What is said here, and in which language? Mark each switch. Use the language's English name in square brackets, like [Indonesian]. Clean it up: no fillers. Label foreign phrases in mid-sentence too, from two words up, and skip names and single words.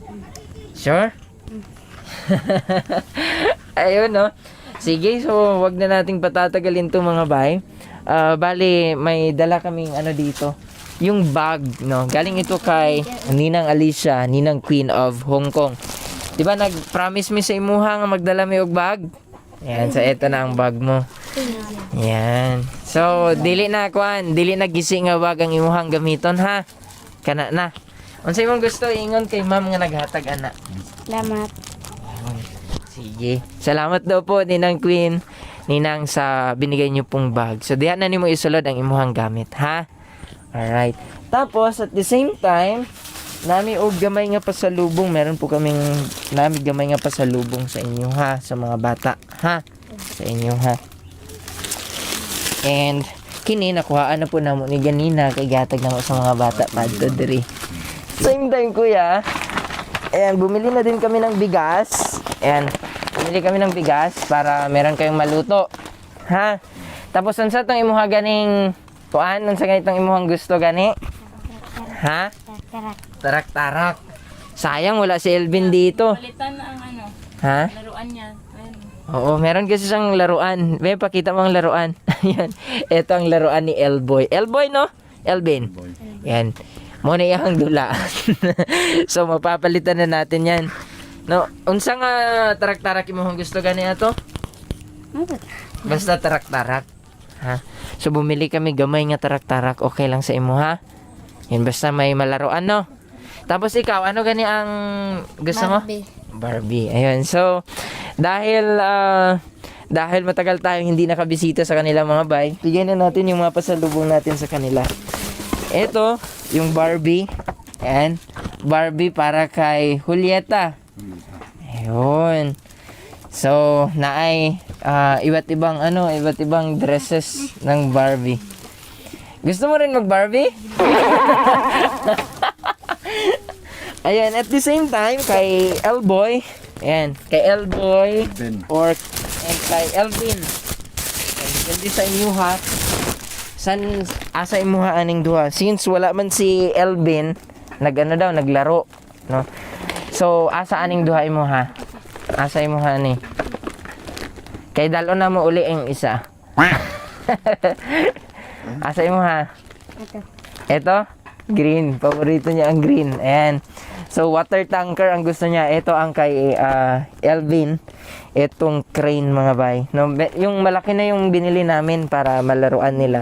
[Filipino] Sure? Ayun, no? Sige, so wag na nating patatagalin to mga bay. Bali, may dala kaming ano dito. Yung bag, no? Galing ito kay Ninang Alicia, Ninang Queen of Hong Kong. [Cebuano] Di ba nag-promise mi sa imuha nga magdala mi og bag? [Filipino] Yan, so eto na ang bag mo. Yan. [Cebuano] So, dili na gising nga bag ang imuhang gamiton, ha? Kana na. Unsay imong gusto ingon kay ma'am nga naghatag ana? Salamat. Sige. [Filipino] Salamat daw po Ninang Queen, Ninang sa binigay niyo pong bag. [Cebuano] So diha na nimo isulod ang imuhang gamit, ha? [English] Alright. Tapos at the same time, [Cebuano] nami og gamay nga pasalubong. [Filipino] Meron po kaming [Cebuano] nami gamay nga pasalubong [Filipino] sa inyo, ha, sa mga bata, ha? Sa inyo, ha. [Cebuano] And kini nakuhaan na po namo ni ganina kay gatag na mo sa mga bata padto diri. [English] Same time kuya. [Filipino] Ayan, bumili na din kami ng bigas. Ayan, bumili kami ng bigas para meron kayong maluto. Ha? [Cebuano] Tapos unsa tong imuha ganing kuan? Unsa ganitong imuhang gusto gani? Ha? Tarak. [Filipino] Tarak-tarak. Sayang wala si Elvin dito. Palitan na ang ano, Ha? laruan niya. Ayun. Oo, meron kasi siyang laruan. May pakita mo ang laruan. Ayan. Ito ang laruan ni Elboy. Elboy, no? Elvin. Yan. [Cebuano] Muna iyang dula. [Filipino] So, mapapalitan na natin yan. No, [Cebuano] unsa nga tarak-tarak imong gusto gani ato? Basta tarak-tarak. Ha? [Filipino] So, bumili kami [Cebuano] gamay nga [Filipino] tarak-tarak. [Cebuano] Okay lang sa imo, ha? [Filipino] Yan, basta may malaruan, no? Tapos ikaw, ano gani ang gusto mo? Barbie. Barbie. Ayun. So, dahil matagal tayong hindi nakabisita sa kanila mga bay, bigyan na natin yung mga pasalubong natin sa kanila. Ito, yung Barbie. Ayan. Barbie para kay Julieta. Ayun. So, naay iba't ibang dresses ng Barbie. Gusto mo rin mag-Barbie? Ayan, [English] at the same time, [Filipino] kay Elboy, ayan, kay Elboy, Ben. and kay Elvin. Hindi sa inyo ha. [Cebuano] Asa imuha aning duha. Since wala man si Elvin, naglaro, no? So, asa aning duha imuha? Asa imuha ni? Kay dalo na mo uli ang isa. Asa imuha? [Filipino] Ito. Ito? Green. Paborito niya ang green. Ayan. So, water tanker ang gusto niya. Ito ang kay Elvin. Itong crane mga bay. No, yung malaki na yung binili namin para malaruan nila.